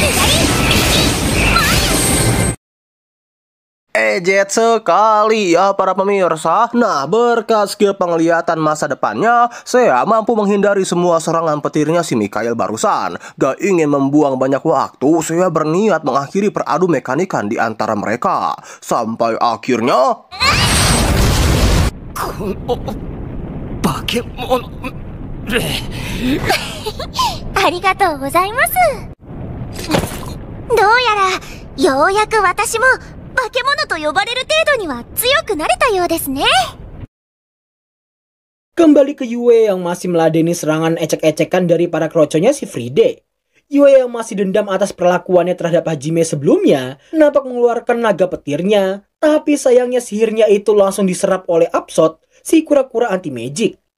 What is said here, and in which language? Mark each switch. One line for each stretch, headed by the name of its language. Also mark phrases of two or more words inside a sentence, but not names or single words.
Indonesian: Ejet sekali ya para pemirsa. Nah, berkat skill penglihatan masa depannya, Seiya mampu menghindari semua serangan petirnya si Mikhail barusan. Gak ingin membuang banyak waktu, Seiya berniat mengakhiri peradu mekanikan di antara mereka. Sampai akhirnya...
Japanese: ありがとうございます. どうやらようやく私も化け物と呼ばれる程度には強くなれたようですね.
Indonesian: Kembali ke Yue yang masih meladeni serangan ecek-ecekan dari para kroconya si Friede. Yue yang masih dendam atas perlakuannya terhadap Hajime sebelumnya nampak mengeluarkan naga petirnya, tapi sayangnya sihirnya itu langsung diserap oleh Absol, si kura-kura anti-magic.